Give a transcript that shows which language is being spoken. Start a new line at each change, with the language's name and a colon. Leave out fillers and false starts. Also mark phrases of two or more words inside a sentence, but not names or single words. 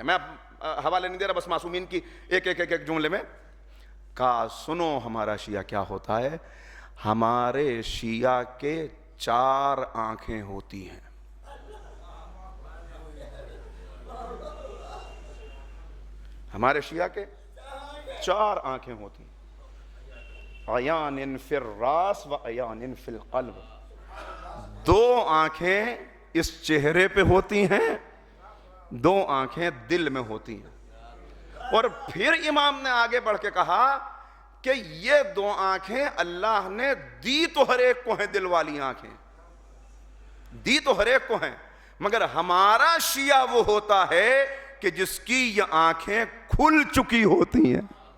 Urdu: میں اب حوالے نہیں دے رہا، بس معصومین کی ایک جملے میں کہا سنو ہمارا شیعہ کیا ہوتا ہے. ہمارے شیعہ کے 4 آنکھیں ہوتی ہیں. ہمارے شیعہ کے 4 آنکھیں ہوتی ہیں.
Arabic: عیان فی الراس و عیان فی القلب.
Urdu: 2 آنکھیں اس چہرے پہ ہوتی ہیں، 2 آنکھیں دل میں ہوتی ہیں. اور پھر امام نے آگے بڑھ کے کہا کہ یہ 2 آنکھیں اللہ نے دی تو ہر ایک کو ہیں، دل والی آنکھیں دی تو ہر ایک کو ہیں، مگر ہمارا شیعہ وہ ہوتا ہے کہ جس کی یہ آنکھیں کھل چکی ہوتی ہیں.